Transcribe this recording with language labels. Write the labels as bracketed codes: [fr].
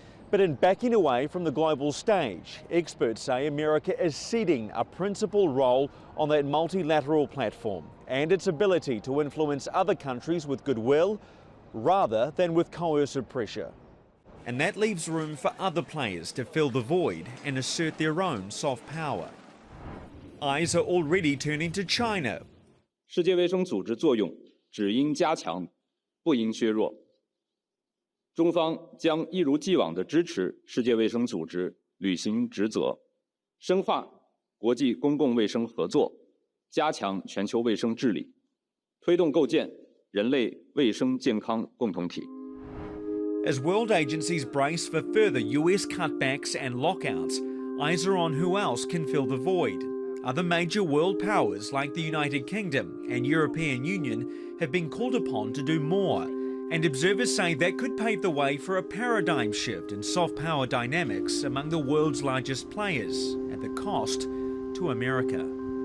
[en] But in backing away from the global stage, experts say America is ceding a principal role on that multilateral platform and its ability to influence other countries with goodwill rather than with coercive pressure. And that leaves room for other players to fill the void and assert their own soft power. Eyes are already turning to China. [zh] 世界卫生组织作用只应加强，不应削弱。中方将一如既往地支持世界卫生组织履行职责，深化国际公共卫生合作，加强全球卫生治理，推动构建人类卫生健康共同体。 [en] As world agencies brace for further US cutbacks and lockouts, eyes are on who else can fill the void. Other major world powers like the United Kingdom and European Union have been called upon to do more, and observers say that could pave the way for a paradigm shift in soft power dynamics among the world's largest players at the cost to America.